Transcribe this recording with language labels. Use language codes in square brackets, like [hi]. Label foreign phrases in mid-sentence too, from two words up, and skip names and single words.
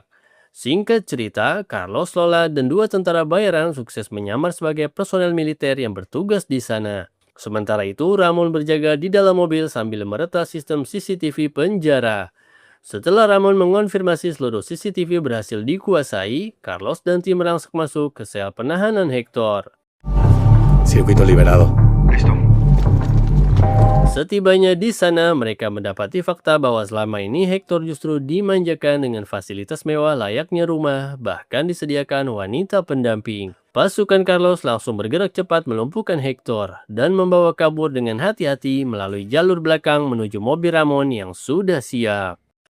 [id] Singkat cerita, Carlos, Lola, dan 2 tentara bayaran sukses menyamar sebagai personel militer yang bertugas di sana. Sementara itu, Ramon berjaga di dalam mobil sambil meretas sistem CCTV penjara. Setelah Ramon mengonfirmasi seluruh CCTV berhasil dikuasai, Carlos dan tim merangsek masuk ke sel penahanan Hector. [es] Circuito liberado. Listo. [id] Setibanya di sana, mereka mendapati fakta bahwa selama ini Hector justru dimanjakan dengan fasilitas mewah layaknya rumah, bahkan disediakan wanita pendamping. Pasukan Carlos langsung bergerak cepat melumpuhkan Hector dan membawa kabur dengan hati-hati melalui jalur belakang menuju mobil Ramon yang sudah siap.